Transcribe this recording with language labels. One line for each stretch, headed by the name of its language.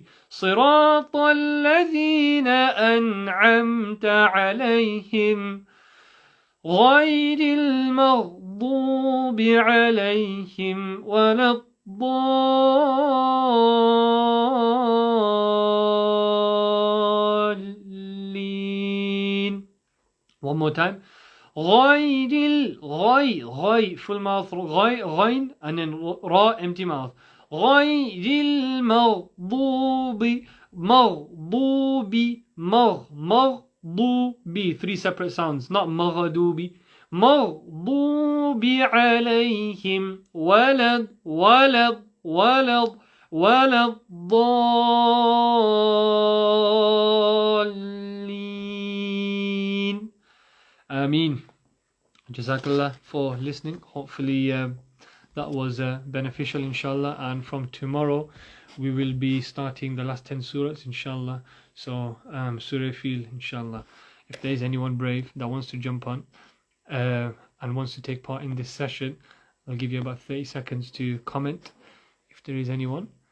Arabic: صراط الذين أنعمت عليهم غير المغضوب عليهم ولا الضالين.
English: One more time. غير full mouth, غين, and then ra, empty mouth.
Arabic: غير المغضوب,
English: مغضوب, 3 separate sounds, not مغضوب.
Arabic: مغضوب عليهم ولا الضالين.
English: Ameen. Jazakallah for listening. Hopefully that was beneficial, inshallah, and from tomorrow we will be starting the last 10 surahs, inshallah. So Surah Fil, inshallah. If there is anyone brave that wants to jump on and wants to take part in this session, I'll give you about 30 seconds to comment if there is anyone.